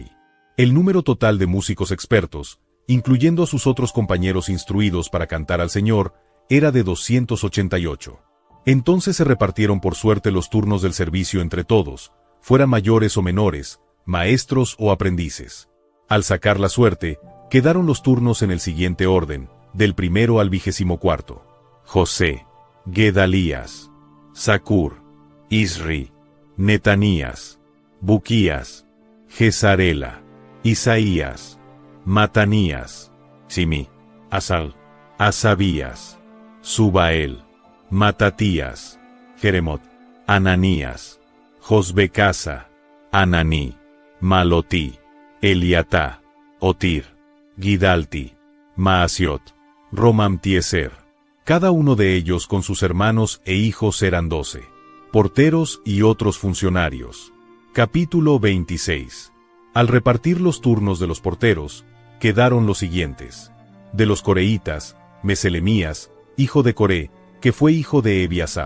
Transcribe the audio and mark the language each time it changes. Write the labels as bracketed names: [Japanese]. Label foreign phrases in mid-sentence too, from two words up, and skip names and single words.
[Spanish] El número total de músicos expertos, incluyendo a sus otros compañeros instruidos para cantar al Señor, era de 288. Entonces se repartieron por suerte los turnos del servicio entre todos, fueran mayores o menores, maestros o aprendices. Al sacar la suerte, quedaron los turnos en el siguiente orden, del primero al 24. José, Gedalías, Zacur, Isri, Netanías, Buquías, Gesarela, Isaías, Matanías, Simi, Asal, Asabías, Subael, Matatías, Jeremot, Ananías, Josbecasa, Ananí, Malotí, Eliatá, Otir, Gidalti, Maasiot, Romamtieser. Cada uno de ellos con sus hermanos e hijos eran 12. Porteros y otros funcionarios. Capítulo 26. Al repartir los turnos de los porteros, quedaron los siguientes. De los coreitas, Meselemías, hijo de Coré, que fue hijo de Ebiasaf.